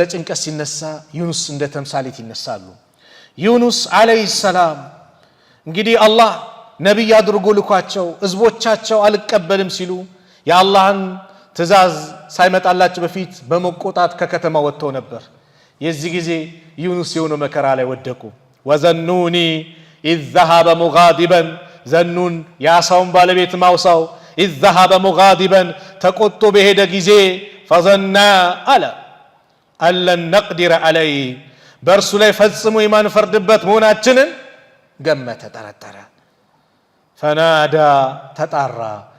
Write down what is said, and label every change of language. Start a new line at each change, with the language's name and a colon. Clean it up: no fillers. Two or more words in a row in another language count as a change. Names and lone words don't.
Amharic: ጭንቀት ሲነሳ ዩኑስ እንደ ተምሳሌት ይነሳሉ ዩኑስ
Arabic: عليه السلام
Amharic: እንግዲህ አላህ ነብይ አድርጎ ልኳቸው ህዝቦቻቸው አልቀበልም ሲሉ የአላህን ትእዛዝ ሳይመጣላቸው በፊት በመቆጣት ከከተማ ወጥተው ነበር የዚህ ጊዜ ዩኑስ የሆነ መከራ ላይ ወደቁ ወዘኑኒ
Arabic: إذ ذهب مغاضبا
Amharic: ዘኑን ያሳውን ባለቤት ማውሳው
Arabic: إذ ذهب مغاضبا
Amharic: ተቆጥቶ በሄደ ጊዜ
Arabic: فظننا على ألن نقدر عليه
Amharic: በርሱ ላይ ፈጽሞ የማንፈርድበት መሆናችንን ገመተ ጠረጠረ فنادى ተጣራ